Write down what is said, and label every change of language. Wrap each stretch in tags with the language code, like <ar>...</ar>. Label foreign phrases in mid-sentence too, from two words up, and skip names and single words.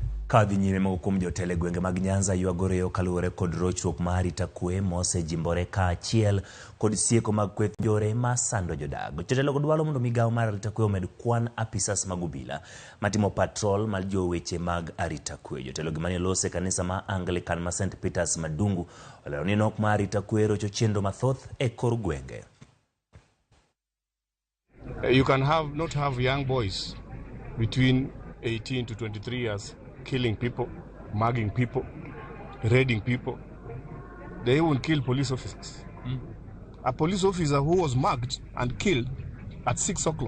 <luo>Kadhi nyime kuom jotelo gwenge mag Nyanza ywagore yo kaluwore kod rochruok mar arita kwe mosejimbore kaachiel kod sieko mag kweth jore ma sando jodag. Jotelo dwaro mondo migawo mar arita kwe omed kwan apisas mag obila matimo patrol mar joweche mag arita kwe. Jotelo manie lose kanisa ma Anglican ma St. Peter's Madungu olero ni nok mar arita kwe rocho chenro mathoth e kor gwenge.</luo> <en>You can not have young boys between 18 to 23 years killing people, mugging people, raiding people. They even kill police officers. A police officer who was mugged and killed at 6 o'clock.</en>